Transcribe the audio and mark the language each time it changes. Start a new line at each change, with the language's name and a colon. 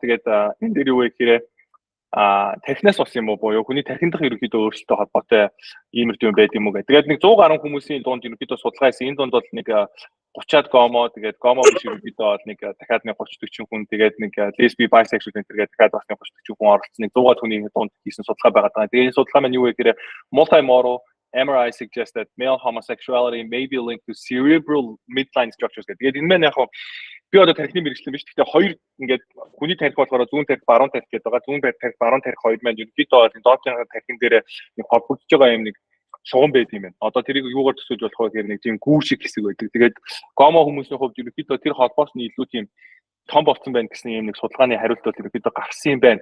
Mongolian: Тэгээд энэ дээр юу вэ гэхээр тархинаас болсон юм уу буюу хүний тархин дахь ерөнхийдөө өөрчлөлттэй холбоотой иймэрдүү юм байд юм уу гэдэг. Тэгээд нэг 100 гаруй хүмүүсийн дунд ерөнхийдөө судалгаа хийсэн. Энэ дунд бол нэг 30-аад гомо, тэгээд гомо биш ерөнхийдөө бол нэг дахиад нэг 30-40 хүн, тэгээд нэг лесби, bisexual гэдэг дахиад бас нэг 30-40 хүн оролцсон. Нэг 100 хүний дунд хийсэн судалгаа байгаа даа. Тэгээд энэ судалгаа маань юу вэ гэхээр multimodal
English: MRI suggests that male homosexuality may be linked to cerebral midline structures гэдэг.
Mongolian: Тэгээд энэ маань яг би одоо тархины мэрэгчлэн биш. Гэхдээ хоёр ингээд хүний тархи болохоор зүүн тархи, баруун тархи гэдэг байгаа. Зүүн тархи, баруун тархи хоёр маань ерөнхийдөө бол доотлын тархин дээр нэг холбогдож байгаа юм нэг шугам байд юм байна. Одоо тэрийг юугаар төсөөлж болох вэ гэхээр нэг тийм гүү шиг хэсэг байдаг. Тэгээд гомо хүмүүсийн хувьд ерөнхийдөө тэр холбоос нь илүү тийм том болсон байна гэсэн юм нэг судалгааны хариулт бол ерөнхийдөө гарсан юм байна.